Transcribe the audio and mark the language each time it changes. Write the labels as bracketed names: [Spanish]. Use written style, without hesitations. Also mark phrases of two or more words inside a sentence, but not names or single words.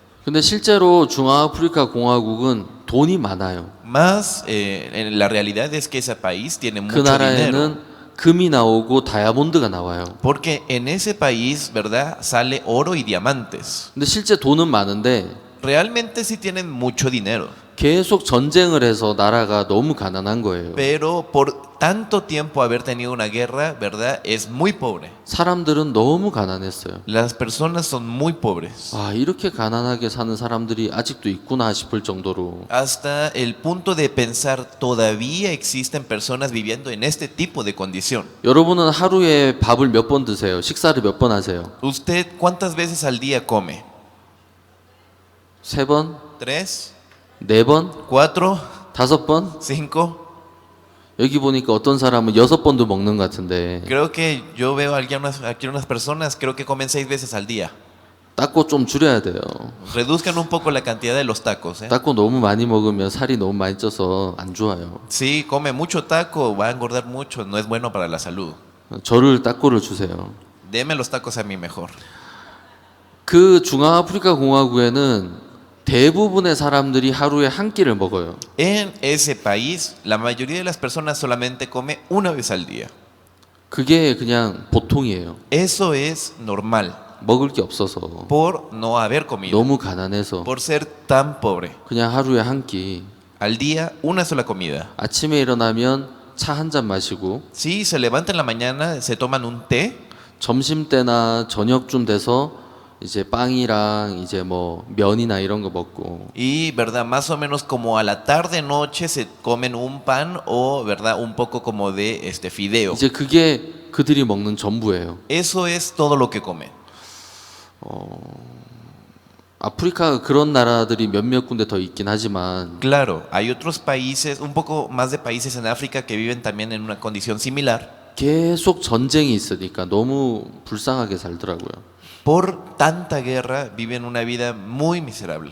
[Korean] 근데 실제로 중앙아프리카 공화국은 돈이 많아요. [Spanish] Más, la realidad es que ese país tiene 그 mucho dinero. [Korean] 나라에는 금이 나오고 다이아몬드가 나와요. [Spanish] Porque en ese país, ¿verdad? Sale oro y diamantes. [Korean] 근데 실제 돈은 많은데 [Spanish] Realmente sí tienen mucho dinero, [Korean] 계속 전쟁을 해서 나라가 너무 가난한 거예요. [Spanish] pero por tanto tiempo haber tenido una guerra, ¿verdad? Es muy pobre. [Korean] 사람들은 너무 가난했어요. [Spanish] Las personas son muy pobres. [Korean] 아, 이렇게 가난하게 사는 사람들이 아직도 있구나 싶을 정도로 [Spanish] Hasta el punto de pensar, todavía existen personas viviendo en este tipo de condición. [Korean] 여러분은 하루에 밥을 몇 번 드세요? 식사를 몇 번 하세요? [Spanish] ¿Usted cuántas veces al día come? [Korean] 3번? [Spanish] ¿3? [Korean] 4번? [Spanish] 4, [Korean] 5번? [Spanish] 5. [Korean] 여기 보니까 어떤 사람은 6번도 먹는 것 같은데 [Spanish] Creo que yo veo aquí unas personas, creo que comen 6 veces al día. [Korean] 닦고 좀 줄여야 돼요. [Spanish] Reduzcan un poco la cantidad de los tacos. [Korean] 닦고 너무 많이 먹으면 살이 너무 많이 쪄서 안 좋아요. [Spanish] Si come mucho taco, va a engordar mucho, no es bueno para la salud. [Korean] 저를 닦고를 주세요. [Spanish] Deme los tacos a mí mejor. [Korean] 그 중앙아프리카 공화국에는 대부분의 사람들이 하루에 한 끼를 먹어요. [Spanish] En ese país, la mayoría de las personas solamente come una vez al día. [Korean] 그게 그냥 보통이에요. [Spanish] Eso es normal, [Korean] 먹을 게 없어서 [Spanish] por no haber comido, [Korean] 너무 가난해서 [Spanish] por ser tan pobre. [Korean] 그냥 하루에 한 끼. [Spanish] Al día, una sola comida. [Korean] 아침에 일어나면 차 한 잔 마시고 [Spanish] Si se levantan en la mañana, se toman un té. [Korean] 점심 때나 저녁쯤 돼서 이제 빵이랑 이제 뭐 면이나 이런 거 먹고 [Spanish] Y, ¿verdad? Más o menos como a la tarde, noche, se comen un pan o, ¿verdad? Un poco como de fideo. [Korean] 이제 그게 그들이 먹는 전부예요. [Spanish] Eso es todo lo que comen. [Korean] 아프리카 그런 나라들이 몇몇 군데 더 있긴 하지만 [Spanish] Claro, hay otros países, un poco más de países en África que viven también en una condición similar. [Korean] 계속 전쟁이 있으니까 너무 불쌍하게 살더라고요. [Spanish] Por tanta guerra, viven una vida muy miserable.